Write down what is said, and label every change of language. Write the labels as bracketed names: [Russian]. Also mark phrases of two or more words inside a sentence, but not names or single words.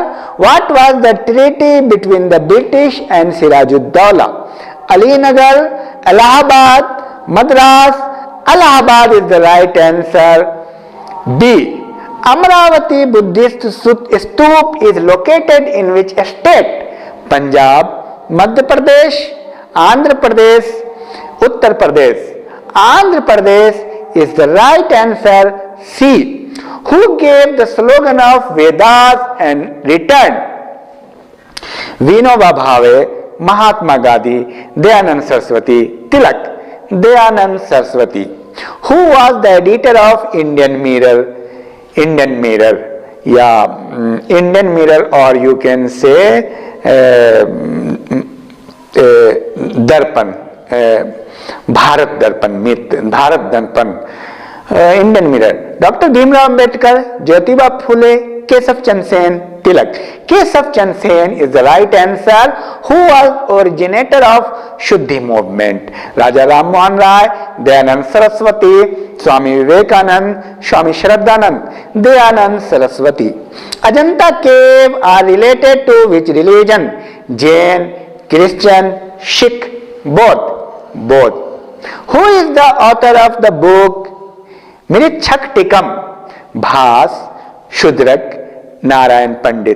[English] What was the treaty between the British and Sirajuddaulah? Alinagar, Allahabad, Madras. Allahabad is the right answer. B. Amravati Buddhist Stup is located in which state? Punjab, Madhya Pradesh, Andhra Pradesh, Uttar Pradesh. Andhra Pradesh is the right answer. C. Who gave the slogan of Vedas and returned? Vinoba Bhave, Mahatma Gandhi, Dayanand Saraswati, Tilak. Dayanand Saraswati. Who was the editor of Indian Mirror? Indian Mirror, or you can say दर्पण, भारत दर्पण, मित भारत दर्पण, इंडियन मिरर, डॉक्टर भीमराव अंबेडकर, ज्योतिबा फुले, केशव चंद्र सेन, तिलक. Keshav Chand Sen is the right answer, who was originator of Shuddhi movement. Raja Ram Mohan Rai, Dayanand Saraswati, Swami Vivekanand, Swami Shraddhanand, Dayanand Saraswati. Ajanta cave are related to which religion? Jain, Christian, Sikh, both. Who is the author of the book Mritshak Tikam? Bhas, Shudrak, Narayan Pandit.